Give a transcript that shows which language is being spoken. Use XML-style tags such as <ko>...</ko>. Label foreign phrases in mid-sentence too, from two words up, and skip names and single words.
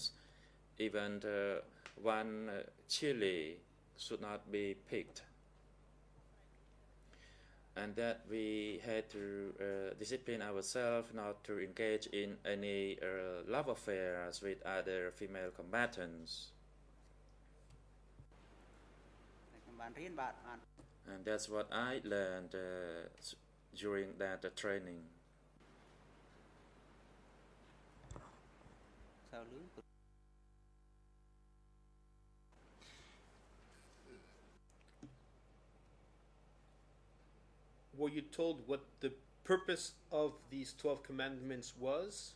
<en>Even one chili should not be picked. And that we had to discipline ourselves not to engage in any love affairs with other female combatants.</en> <km>ខ្ញុំបានរៀនបាទអាន</km> <en>And that's what I learned during that training.</en> <km>សៅលឿន</km> <en>Were you told what the purpose of these 12 commandments was?</en>